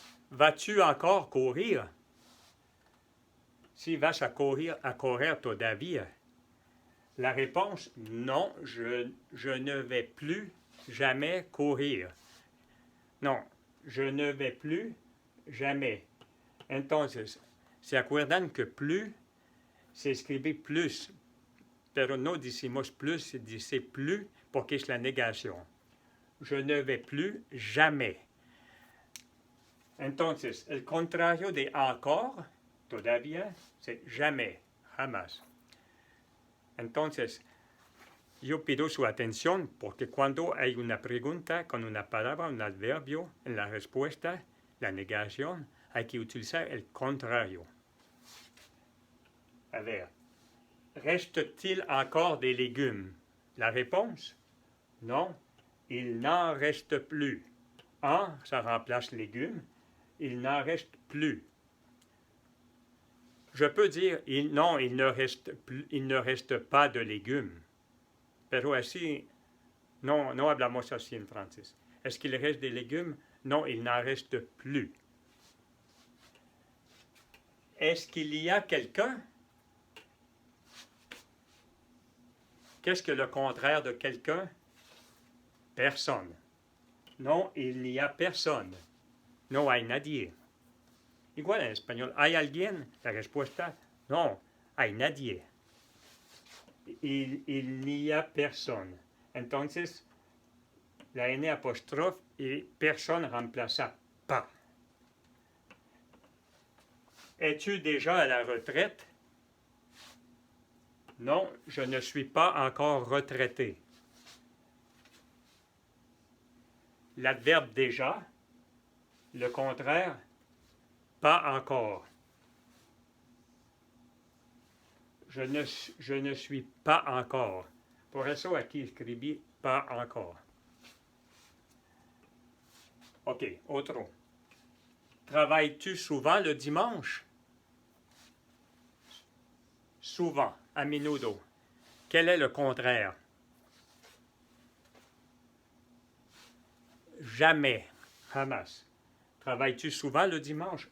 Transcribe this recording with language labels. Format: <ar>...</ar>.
<fr>Vas-tu encore courir?</fr> <es>Si vas à correr todavía?</es> <fr>La réponse, non, je ne vais plus jamais courir. Non, je ne vais plus jamais.</fr> <es>Entonces, ¿se acuerdan que plus se escribe plus? Pero no decimos plus, se dice plus porque es la negación.</es> <fr>Je ne vais plus jamais.</fr> <es>Entonces, el contrario de encore, todavía,</es> <fr>c'est jamais,</fr> <es>jamás. Entonces, yo pido su atención porque cuando hay una pregunta con una palabra, un adverbio, en la respuesta, la negación, hay que utilizar el contrario.</es> <fr>A ver, reste-t-il encore des légumes? La réponse, non, il n'en reste plus. En, ça remplace légumes, il n'en reste plus. Je peux dire, non, il ne reste pas de légumes.</fr> <es>Pero así, no hablamos así en francés.</es> <fr>Est-ce qu'il reste des légumes? Non, il n'en reste plus. Est-ce qu'il y a quelqu'un? Qu'est-ce que le contraire de quelqu'un? Personne. Non, il n'y a personne.</fr> <es>No hay nadie. Igual en español, ¿hay alguien? La respuesta, no, hay nadie.</es> <fr>Il n'y a personne. Entonces, la N apostrophe et personne remplaça pas. Es-tu déjà à la retraite? Non, je ne suis pas encore retraité. L'adverbe déjà, le contraire, pas encore. Je ne suis pas encore.</fr> <es>Por eso aquí escribí pas encore. OK, otro.</es> <fr>Travailles-tu souvent le dimanche? Souvent,</fr> <es>a menudo.</es> <fr>Quel est le contraire? Jamais, jamás. Travailles-tu souvent le dimanche?</fr>